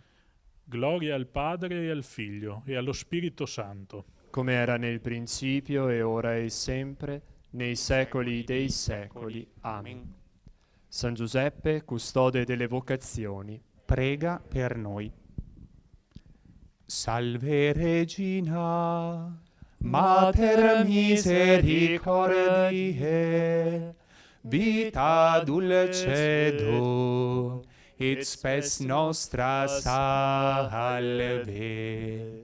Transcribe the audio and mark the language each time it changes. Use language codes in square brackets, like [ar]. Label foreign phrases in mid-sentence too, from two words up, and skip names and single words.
[it] Gloria al Padre e al Figlio e allo Spirito Santo. Come era nel principio e ora e sempre, nei secoli dei secoli. Amen. San Giuseppe, custode delle vocazioni, prega per noi. [la] Salve Regina, Mater misericordiae, vita dulcedo, et spes nostra salve.